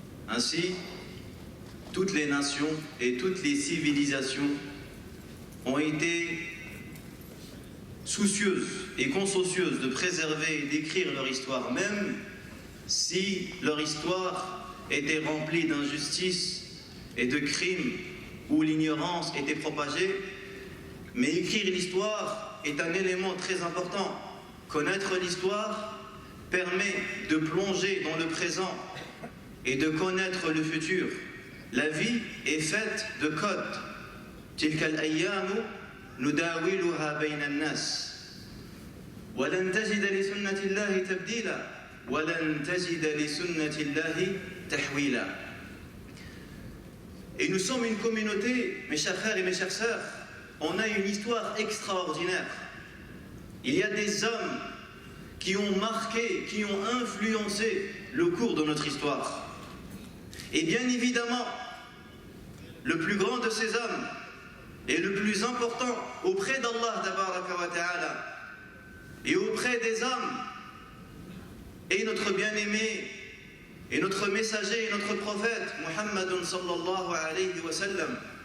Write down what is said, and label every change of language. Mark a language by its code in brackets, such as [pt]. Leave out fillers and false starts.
[fr] Ainsi, toutes les nations et toutes les civilisations ont été soucieuses et consciencieuses de préserver et d'écrire leur histoire, même si leur histoire était remplie d'injustices et de crimes où l'ignorance était propagée. Mais écrire l'histoire est un élément très important. Connaître l'histoire permet de plonger dans le présent et de connaître le futur. La vie est faite de codes. [ar] تلك الأيام نداولها بين الناس ولن تجد لسنة الله تبديلا ولن تجد لسنة الله تحويلا. [fr] Et nous sommes une communauté, mes chers frères et mes chères sœurs, on a une histoire extraordinaire. Il y a des hommes qui ont marqué, qui ont influencé le cours de notre histoire. Et bien évidemment, le plus grand de ces hommes et le plus important auprès d'Allah tabaraka wa ta'ala et auprès des hommes est notre bien-aimé et notre messager et notre prophète Muhammadun sallallahu alayhi wa sallam.